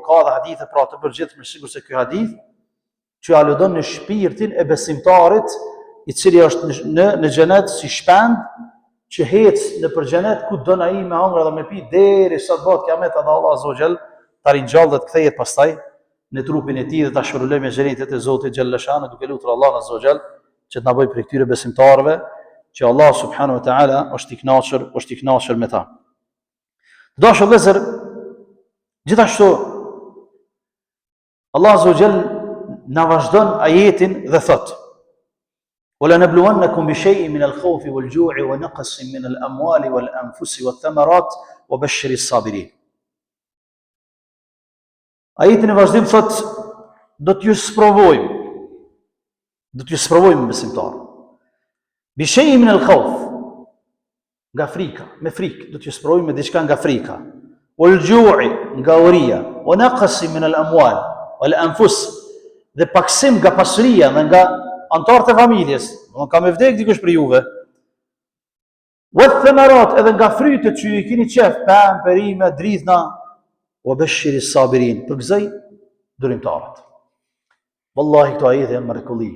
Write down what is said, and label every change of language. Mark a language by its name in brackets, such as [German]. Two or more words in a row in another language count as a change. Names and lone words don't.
[Albanian] ka edhe hadithe pra të përgjithshme, sikur se ky hadith që aludon në shpirtin e besimtarit i cili është në xhenet si shpend që hec në për xhenet ku don ai me hëngra dhe me pi derisa të bëhet kiamet edhe Allah [Arabic] عز وجل [Albanian] ta ringjallë dhe të kthehet pastaj në trupin e tij dhe ta shpërulojë me xhenetet e Zotit [Arabic] جل شأنه, [Albanian] duke lutur Allah [Arabic] عز وجل [Albanian] që të na bëjë prej këtyre besimtarëve që Allah [Arabic] سبحانه وتعالى [Albanian] është i kënaqur me ta. Dashur vëllezër, gjithashtu Allah [Arabic] عز وجل [Albanian] na vazhdon ajetin dhe thotë: [Arabic] وَلَنَبْلُوَنَّكُمْ بِشَيْءٍ مِنَ الْخَوْفِ وَالْجُوعِ وَنَقْصٍ مِنَ الْأَمْوَالِ وَالْأَنْفُسِ وَالثَّمَرَاتِ وَبَشِّرِ الصَّابِرِينَ. [Albanian] Ajetin e vazhdim thot, do t'ju sprovojmë besimtar. [Arabic] بِشَيْءٍ مِنَ الْخَوْفِ, [Albanian] nga frika, me frikë, do t'ju sprovojmë me diçka nga frika. [Arabic] وَالْجُوعِ, [Albanian] nga uria, [Arabic] وَنَقْصٍ مِنَ الْأَمْوَالِ وَالْأَنْفُسِ, [Albanian] dhe paksim nga pasuria dhe nga antarët e familjes, ka me vdek dikush për juve. Wath-thamarat, edhe nga frytet që i keni qef, pemë, perime, dridhna, [Arabic] وبشر الصابرين, [Albanian] përgëzoj durimtarët. Wallahi këto ajete janë mrekulli.